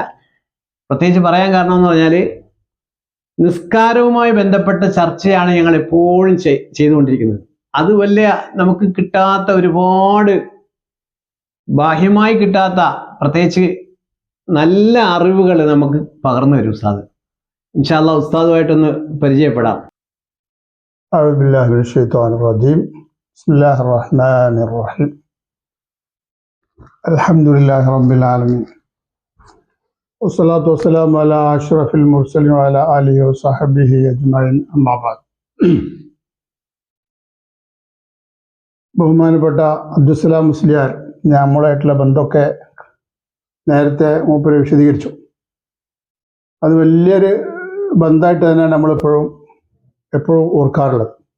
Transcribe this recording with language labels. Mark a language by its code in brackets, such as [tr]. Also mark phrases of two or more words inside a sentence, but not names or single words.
[ml] പ്രത്യേകിച്ച് പറയാൻ കാരണം എന്ന് പറഞ്ഞാൽ നിസ്കാരവുമായി ബന്ധപ്പെട്ട ചർച്ചയാണ് ഞങ്ങൾ എപ്പോഴും ചെയ്തുകൊണ്ടിരിക്കുന്നത്. അത് വലിയ നമുക്ക് കിട്ടാത്ത ഒരുപാട് ബാഹ്യമായി കിട്ടാത്ത പ്രത്യേകിച്ച് നല്ല അറിവുകൾ നമുക്ക് പകർന്നു വരും ഉസ്താദ്. [ar] إن شاء الله [ml] ഉസ്താദുമായിട്ടൊന്ന് പരിചയപ്പെടാം. [ar] أعوذ بالله من الشيطان الرجيم بسم الله الرحمن الرحيم الحمد لله رب العالمين والصلاة والسلام على أشرف المرسلين وعلى آله وصحبه أجمعين أما بعد. [ml] ബഹുമാനപ്പെട്ട അബ്ദുസ്സലാം മുസ്ലിയാർ നമ്മളായിട്ടുള്ള ബന്ധമൊക്കെ നേരത്തെ മൂപ്പര് വിശദീകരിച്ചു. അത് വലിയൊരു ബന്ധമായിട്ട് തന്നെയാണ് നമ്മളെപ്പോഴും എപ്പോഴും ഓർക്കാറുള്ളത്.